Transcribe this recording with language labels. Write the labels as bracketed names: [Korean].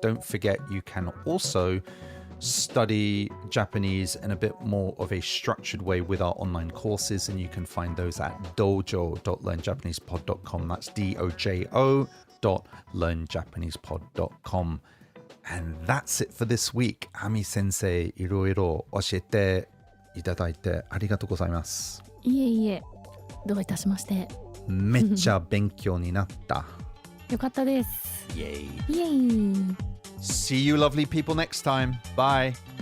[English] Don't forget, you can also study Japanese in a bit more of a structured way with our online courses, and you can find those at dojo.learnjapanesepod.com. That's dojo.learnjapanesepod.com. And that's it for this week. [Japanese] Ami Sensei, いろいろ教えていただいてありがとうございます。いえいえ、どういたしまして。めっちゃ勉強になった。よかったです。イェイ。イェイ。 [English] See you lovely people next time. Bye.